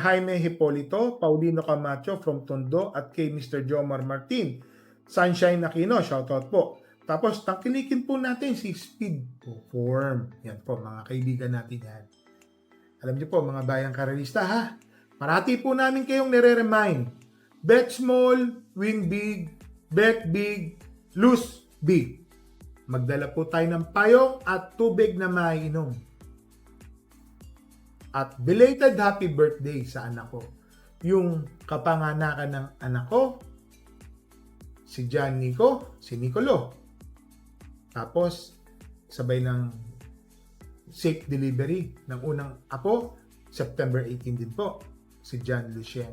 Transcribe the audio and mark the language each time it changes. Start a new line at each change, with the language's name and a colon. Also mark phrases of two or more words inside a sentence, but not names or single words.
Filipino: Jaime Hipolito, Paulino Camacho from Tondo, at kay Mr. Jomar Martin. Sunshine Aquino, shoutout po. Tapos, tangkilikin po natin si Speed Form. Yan po, mga kaibigan natin yan. Alam niyo po, mga bayang karalista ha. Parati po namin kayong nire-remind.
English: Bet small, win big, bet big, lose big.
Filipino: Magdala po tayo ng payong at tubig na maiinom. At
English: belated happy birthday
Filipino: sa anak ko. Yung kapanganakan ng anak ko, si John Nico, si Nicolo. Tapos, sabay ng
English: safe delivery
Filipino: ng unang apo, September 18 din po, si John Lucien.